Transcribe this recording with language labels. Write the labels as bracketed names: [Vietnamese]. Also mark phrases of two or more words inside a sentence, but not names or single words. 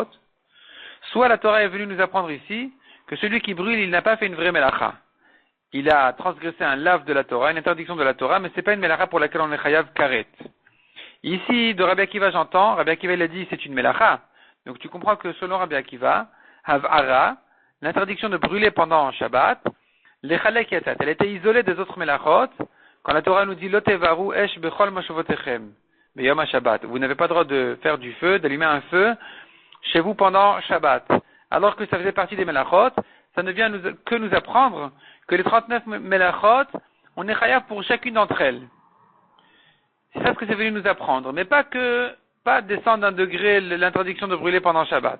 [French] Soit la Torah est venue nous apprendre ici que celui qui brûle, il n'a pas fait une vraie melacha. Il a transgressé un lave de la Torah, une interdiction de la Torah, mais c'est pas une melacha pour laquelle on est [Hebrew] חייב כרת. [French] Ici, de Rabbi Akiva, j'entends, Rabbi Akiva il a dit c'est une melacha. Donc tu comprends que selon Rabbi Akiva, hav'ara, l'interdiction de brûler pendant Shabbat, [Hebrew] לחלק יצאת, [French] elle était isolée des autres melachot. Quand la Torah nous dit [Hebrew] לא תבערו אש בכל מושבותיכם, ביום שבת, [French] vous n'avez pas le droit de faire du feu, d'allumer un feu chez vous pendant Shabbat. Alors que ça faisait partie des melachot, ça ne vient que nous apprendre que les 39 melachot, on est chayav pour chacune d'entre elles. C'est ça ce que c'est venu nous apprendre, mais pas descendre d'un degré l'interdiction de brûler pendant Shabbat.